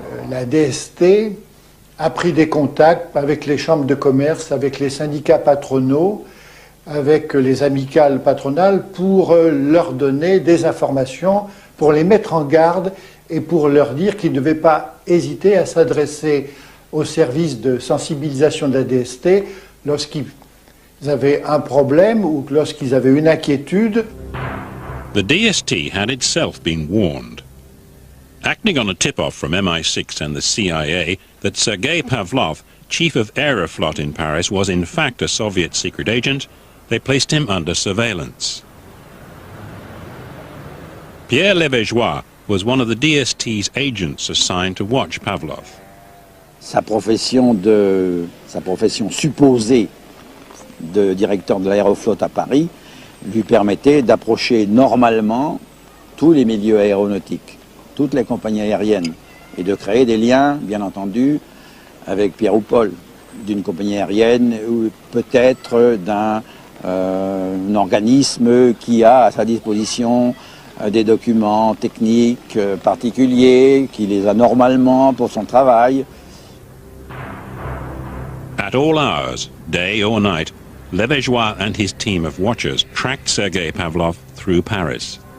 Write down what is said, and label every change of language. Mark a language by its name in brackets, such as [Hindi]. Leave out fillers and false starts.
[French] la DST a pris des contacts avec les chambres de commerce, avec les syndicats patronaux, avec les amicales patronales pour leur donner des informations, pour les mettre en garde et pour leur dire qu'ils ne devaient pas hésiter à s'adresser au service de sensibilisation de la DST lorsqu'ils avaient un problème ou lorsqu'ils avaient une inquiétude. [English] The DST had itself been warned. Acting on a tip-off from MI6 and the CIA that Sergei Pavlov, chief of Aeroflot in Paris, was in fact a Soviet secret agent, they placed him under surveillance. Pierre Levégeois was one of the DST's agents assigned to watch Pavlov. [French] Sa profession supposée de directeur de l'aéroflotte à Paris lui permettait d'approcher normalement tous les milieux aéronautiques, toutes les compagnies aériennes, et de créer des liens, bien entendu, avec Pierre ou Paul, d'une compagnie aérienne ou peut-être d'un organisme qui a à sa disposition des documents techniques particuliers, qui les a normalement pour son travail. [English] At all hours, day or night, Levégeois and his team of watchers tracked Sergei Pavlov through Paris.